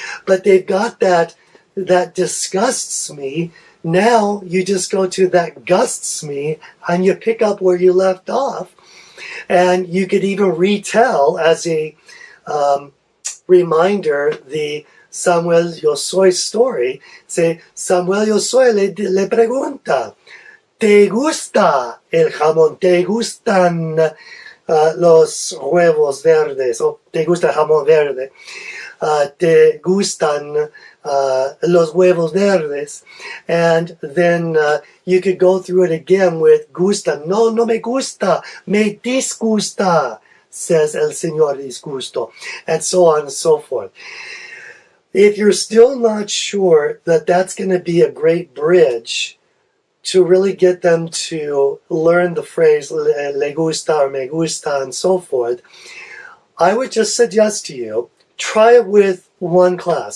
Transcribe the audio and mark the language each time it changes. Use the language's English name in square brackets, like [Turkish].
[English] But they've got that disgusts me. Now you just go to that gusts me, and you pick up where you left off. And you could even retell as a reminder the Samuel yo soy story. Say, [Spanish] Samuel yo soy le pregunta, ¿te gusta el jamón? ¿Te gustan los huevos verdes? ¿O te gusta el jamón verde? ¿Te gustan los huevos verdes, [English] and then you could go through it again with gusta. [Spanish] No, no me gusta, me disgusta, [English] says [Spanish] el señor disgusto, [English] and so on and so forth. If you're still not sure that that's going to be a great bridge to really get them to learn the phrase le gusta or me gusta and so forth, I would just suggest to you, try it with one class.